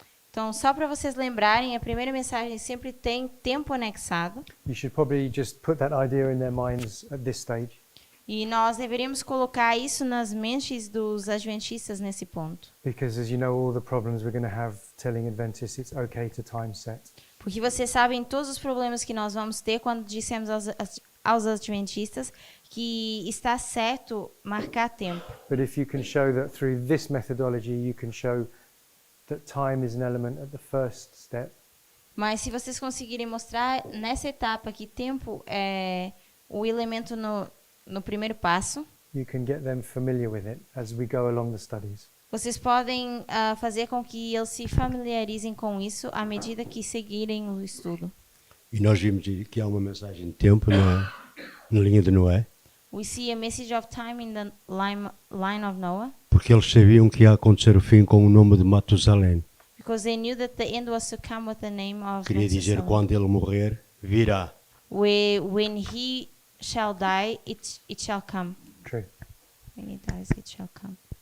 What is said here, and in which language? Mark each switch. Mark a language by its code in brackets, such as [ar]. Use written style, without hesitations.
[pt] Então, só para vocês lembrarem, a primeira mensagem sempre tem tempo anexado. [en] You should probably just put that idea in their minds at this stage, [pt] E nós deveríamos colocar isso nas mentes dos adventistas nesse ponto. [en] because as you know, all the problems we're going to have telling Adventists it's okay to time set. [pt] Porque vocês sabem todos os problemas que nós vamos ter quando dissemos aos adventistas que está certo marcar tempo. [en] But if you can show that through this methodology, you can show that time is an element at the first step, [pt] Mas se vocês conseguirem mostrar nessa etapa que tempo é o elemento no primeiro passo, [en] you can get them familiar with it as we go along the studies. [pt] vocês podem fazer com que eles se familiarizem com isso à medida que seguirem o estudo. E nós vimos que há uma mensagem de tempo na linha de Noé, [en] We see a message of time in the line of Noah, [pt] porque eles sabiam que ia acontecer o fim com o nome de Matusalém. [en] because they knew that the end was to come with the name of [pt] Queria dizer, [en] Methuselah. [pt] quando ele morrer, virá. [en] When he shall die, it shall come. True. When he dies, it shall come.